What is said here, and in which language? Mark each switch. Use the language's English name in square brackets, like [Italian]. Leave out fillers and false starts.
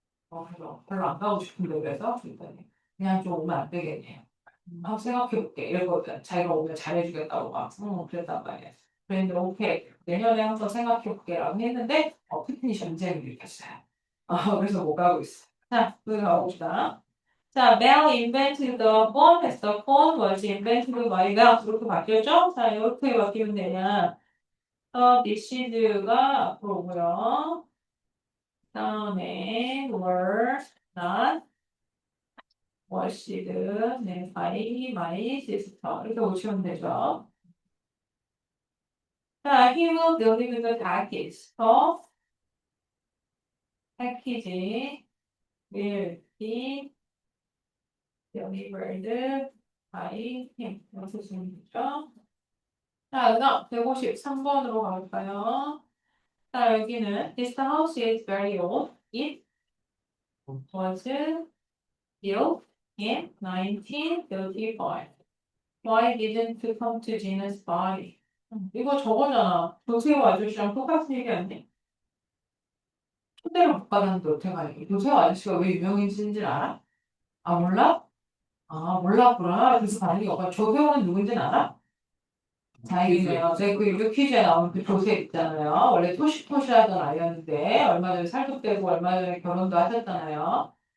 [Korean] 그래서 별로 안 가고 싶은데 그래서 그랬더니 그냥 좀 오면 안 되겠네. 한번 생각해볼게. 이러거든. 자기가 오면 잘해주겠다고 막 그랬단 말이야. 그랬는데 오케이. 내년에 한번 생각해볼게 라고 했는데 푸틴이 전쟁을 일으켰어요. 그래서 못 가고 있어. 자, 또 가봅시다. [English] 자, Bell invented the phone as the phone was invented by Bell. [Korean] 이렇게 바뀌었죠? 자, 이렇게 바뀌면 되냐. [English] this is [Korean] 가 앞으로 오고요. 다음에 [English] were not washed [Korean] 네, [English] by my sister. [Korean] 이렇게 오시면 되죠. [English] 자, he will deliver the package. package will be delivered by him. [Korean] 이렇게 쓰시면 되죠. 자, 그다음 153번으로 가볼까요? 자, 여기는 [English] This house is very old. It was built in 1935. Why didn't you come to Gina's party? [Korean] 이거 저거잖아. 도세호 아저씨랑 똑같은 얘기 아니야? 초대를 못 받았는데 어떻게 가니? 도세호 아저씨가 왜 유명해진지는 알아? 아, 몰라? 아, 몰랐구나. 그래서 다른 게 없어. 조세호는 누군지는 알아? 다행이네요. 네, 그 유료 퀴즈에 나오는 그 조세 있잖아요. 원래 토시토시하던 아이였는데 얼마 전에 살도 빼고 얼마 전에 결혼도 하셨잖아요.